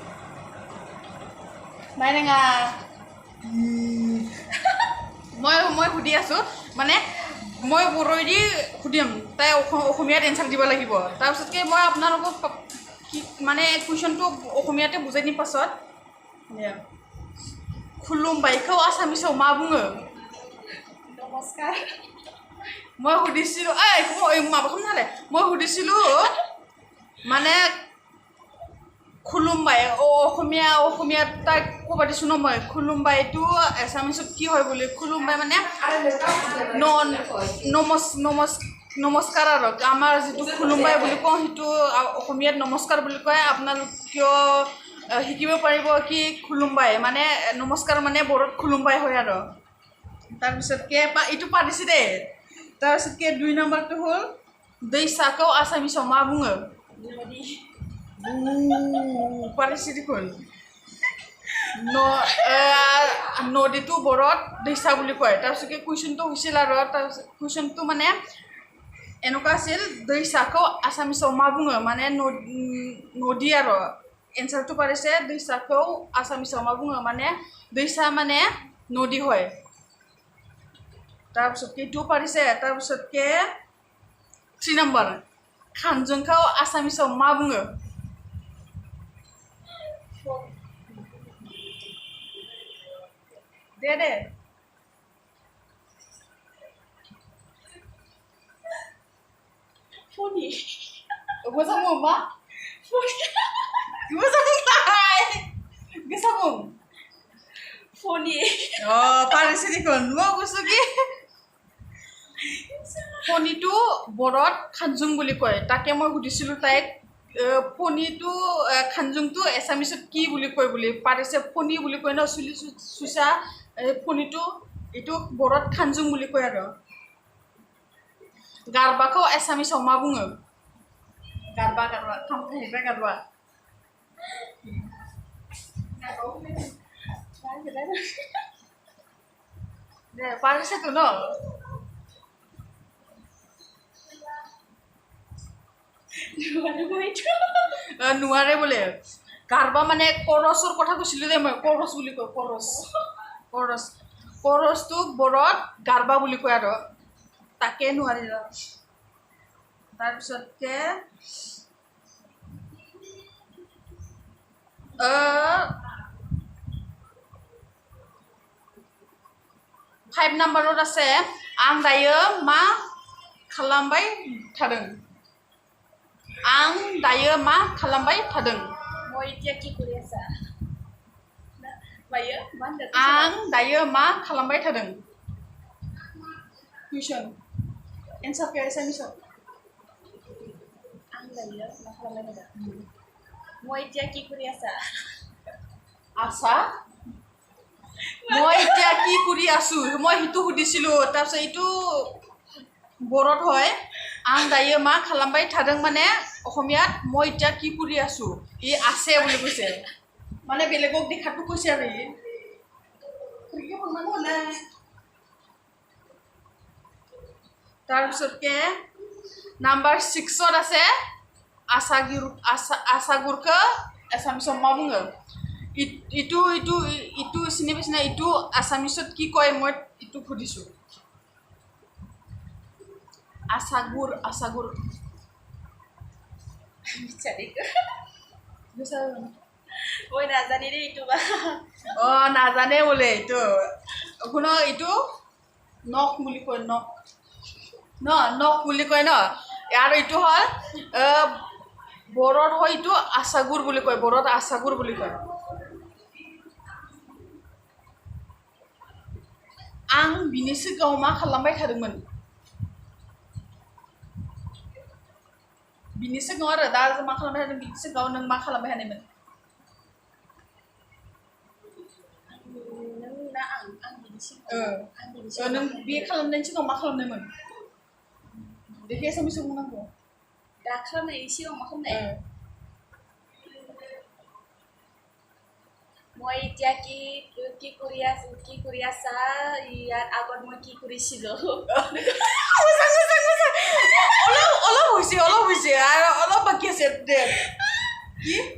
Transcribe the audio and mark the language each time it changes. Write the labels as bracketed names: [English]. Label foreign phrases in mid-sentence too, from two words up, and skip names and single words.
[Assamese] নাই নেঙা মই সুধি আছোঁ, মানে মই বড়োৱেদি সুধিম, তাই অসমীয়াত এনচাৰ দিব লাগিব। তাৰপিছতকে মই আপোনালোকক কি মানে কুৱেশ্যনটো অসমীয়াতে বুজাই দিম পাছত। [Bodo] खुलुमबायखौ आसामिसाव मा बुङो? नमस्कार। [Assamese] মই সুধিছিলোঁ [Bodo] माबा खामनाले [Assamese] মই সুধিছিলোঁ মানে खुलुमबाय অসমীয়াত তাইক ক'ব দিছোঁ ন। মই खुलुमबायটো এছামিছত কি হয় বুলি, खुलुमबाय মানে নমস্কাৰ আৰু আমাৰ যিটো खुलुमबाय বুলি কওঁ সেইটো অসমীয়াত নমস্কাৰ বুলি কয়। আপোনালোকেও শিকিব পাৰিব কি खुलुमबाय মানে নমস্কাৰ মানে বড়োত खुलुमबाय হয় আৰু তাৰপিছতকে এইটো পাৰিছে দেই। তাৰপিছতকে 2 নম্বৰটো হ'ল [Bodo] दैसाखौ आसामिसाव मा बुङो? [Assamese] পাৰিছে দেখোন। নদীটো বড়োত दैसा বুলি কয়। তাৰপিছতকে কুৱেশ্যনটো হৈছিল আৰু তাৰপিছত কুৱেশ্যনটো মানে এনেকুৱা আছিল, [Bodo] दैसाखौ आसामिसाव मा बुङो [Assamese] মানে নদী আৰু এনচাৰটো পাৰিছে [Bodo] दैसाखौ आसामिसाव मा बुङो [Assamese] মানে दैसा মানে নদী হয়। তাৰপিছতকে এইটোও পাৰিছে। তাৰপিছতকে 3 নম্বৰ [Bodo] খানজোংखौ आसामिसाव मा बुङो? दे [Assamese] फनि [Bodo] मोजां बुं मा? मोजां बुंलाय गोसा बुं। फनि [Assamese] পাৰিছে দেখোন। মই কৈছোঁ কি ফণিটো বড়োত খানজোং বুলি কয়। তাকে মই সুধিছিলোঁ তাইক ফণিটো খানজোংটো এছামিছত কি বুলি কয় বুলি। পাৰিছে ফণি বুলি কয় ন, চুলি চুচা ফণিটো এইটো বড়োত খানজোং বুলি কয় আৰু [Bodo] गारबाखौ एसामिसाव मा बुङो? गारबा खामखाहैबाय गारबा दे [Assamese] পাৰিছেতো ন। নোৱাৰে বোলে। গাৰবা মানে কৰচৰ কথা কৈছিলোঁ যে মই, কৰচ বুলি কয়। কৰচটোক বড়োত গাৰবা বুলি কয় আৰু তাকে নোৱাৰিল। তাৰপিছতকে 5 নম্বৰত আছে [Bodo] आं दायो मा खालामबाय थादों? आं दायो मा खालामबाय थादों? [Assamese] মই এতিয়া কি কৰি আছা? [Bodo] बायो मा होनदों? आं दायो मा खालामबाय थादों? [English] question answerखौ [Bodo] एसामिसाव। आं दायो मा खालामबाय थादों? [Assamese] মই এতিয়া কি কৰি আছা? আছা মই এতিয়া কি কৰি আছোঁ মই সেইটো সুধিছিলোঁ। তাৰপিছত এইটো বড়োত হয় [Bodo] आं दायो मा खालामबाय थादों [Assamese] মানে অসমীয়াত মই এতিয়া কি কৰি আছোঁ। ই আছে বুলি কৈছে, মানে বেলেগক দেখাটো কৈছে আৰু তাৰপিছতকে নাম্বাৰ 6ত আছে [Bodo] आसागुरखौ आसामिसाव मा बुङो? [Assamese] ইটো চিনি পাইছে না? ইটো আছামিছত কি কয় মই ইটো সুধিছোঁ। [Bodo] আছাগুৰ [Assamese] মই নাজানি দেই এইটো বা। নাজানে বোলে। এইটো শুন, এইটো নখ বুলি কয়। নখ বুলি কয় ন। আৰু এইটো হ'ল বড়ত হয় এইটো আচাগুৰ বুলি কয় বড়ত আচাগুৰ বুলি কয় [Bodo] आं बिनि सिगाङाव मा खालामबाय थादोंमोन बिनि सिगाङाव आरो दा मा खालामबाय थादों बिनि सिगाङाव नों मा खालामबाय थानायमोन नों बे खालामनायनि सिगाङाव मा खालामनायमोन बेखौ एसामिसआव बुंनांगौ दा खालामनायनि सिगाङाव मा खालामनाय [Assamese] মই এতিয়া কি কৰি আছা ইয়াৰ আগত মই কি কৰিছিলোঁ অলপ হৈছে আৰু অলপ বাকী আছে দে কি